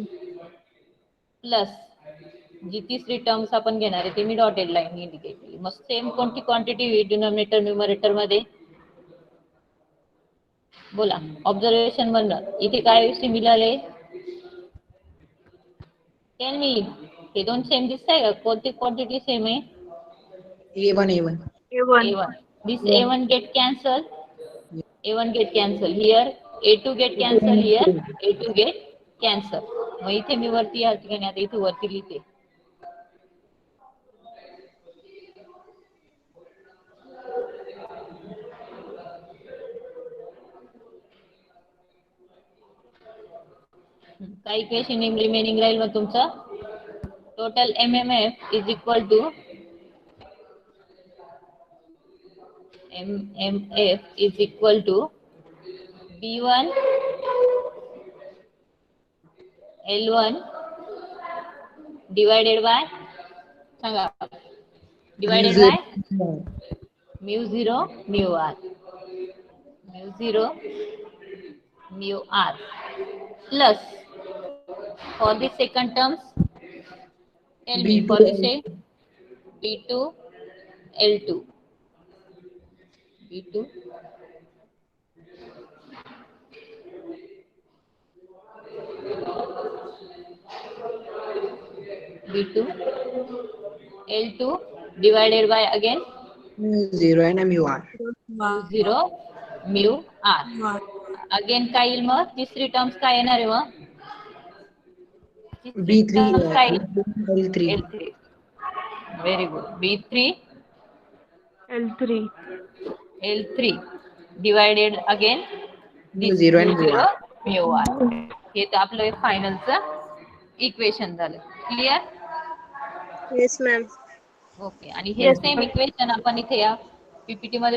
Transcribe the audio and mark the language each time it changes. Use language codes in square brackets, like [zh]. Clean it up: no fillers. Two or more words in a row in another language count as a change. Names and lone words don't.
[mr] प्लस जी तिसरी टर्म्स आपण घेणार आहे ती मी [en] dotted line indicate [mr] केली. मग सेम कोणती क्वांटिटी होईल [en] denominator numerator [mr] मध्ये बोला ऑब्झर्वेशन म्हणणं इथे काय सिमिलर आहे [en] tell me [mr] हे दोन सेम दिसताय का कोणती [en] quantity same [mr] आहे [en] A1, A1. A1. A1 this A1 get cancel A1 get cancel here A2 get cancel here A2 get cancel. [mr] मग इथे मी वरती या ठिकाणी आता इथे वरती लिहिते काय [en] equation remaining [mr] राहील मग तुमचं [en] total MMF is equal to MMF is equal to B1 L1 divided by सांगा divided by mu 0 mu R mu 0 mu R plus for the second terms tell me for the same B2 L2 B2 B2 L2 divided by again mu 0 and mu R. [mr] mu 0 mu R अगेन काय येईल मग तिसरी टर्म्स काय येणार आहे मग तिसरी [en] B3, [mr] टर्म्स काय [en] L3. [mr] L3 [en] very good [mr] B3 [en] L3. L3 divided again mu 0 and mu R. [mr] mu R हे तर आपलं फायनलचं इक्वेशन झालं क्लिअर [en] Yes, ma'am. [mr] ओके आणि हे सेम इक्वेशन आपण इथे या पीपीटी मध्ये